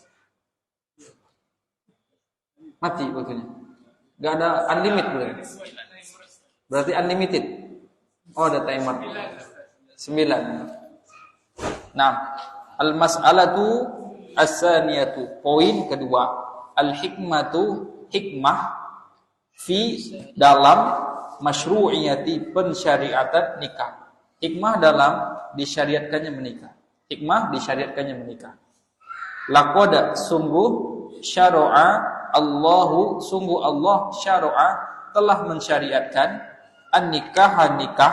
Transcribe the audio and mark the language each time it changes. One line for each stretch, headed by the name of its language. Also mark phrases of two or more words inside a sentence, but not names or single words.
Indonesian: Mati waktunya. Gak ada unlimited berarti unlimited. Oh, ada timer. 9. Nah,
Arabic: المسألة الثانية.
Indonesian: Poin kedua. Al-hikmatu, hikmah fi dalam masyru'iyati pensyariatan nikah. Hikmah dalam disyariatkannya menikah. Hikmah disyariatkannya menikah. Laqad sungguh
Arabic: شرع الله,
Indonesian: sungguh Allah syara'a telah mensyariatkan an-nikah nikah